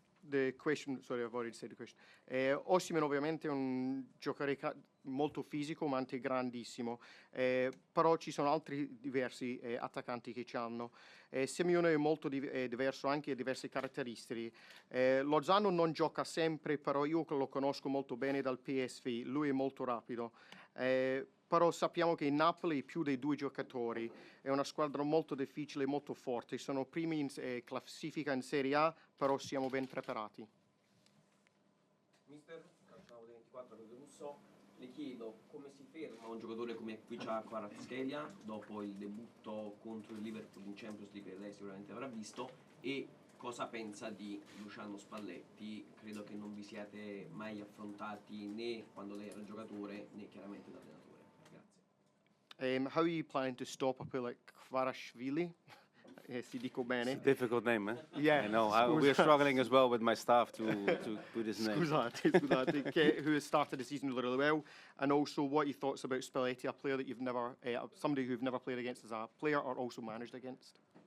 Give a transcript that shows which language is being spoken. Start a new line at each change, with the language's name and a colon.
English: The question, sorry, I've already said the question.
Italian: Osimhen ovviamente è un giocatore molto fisico, ma anche grandissimo, però ci sono altri diversi attaccanti che ci hanno. Simeone è molto diverso, anche diverse caratteristiche. Lozano non gioca sempre, però io lo conosco molto bene dal PSV, lui è molto rapido. Però sappiamo che in Napoli più dei due giocatori, è una squadra molto difficile, molto forte, sono primi in classifica in Serie A, però siamo ben preparati. Mister, calciamo 24 per Russo, le chiedo come si ferma un giocatore come Kvicha Kvaratskhelia dopo il debutto contro il Liverpool in Champions League che lei sicuramente avrà visto, e cosa pensa di Luciano Spalletti. Credo che non vi siate mai affrontati né quando lei era giocatore né chiaramente da allenatore.
English: How are you planning to stop a player like Kvaratskhelia?
Italian: Si dico bene.
English: It's a difficult name, eh? Yeah. I know. We're struggling as well with my staff to put his name.
Italian: Scusate,
English: who has started the season really well, and also what your thoughts about Spalletti, a player that you've never, somebody who've never played against as a player or also managed against.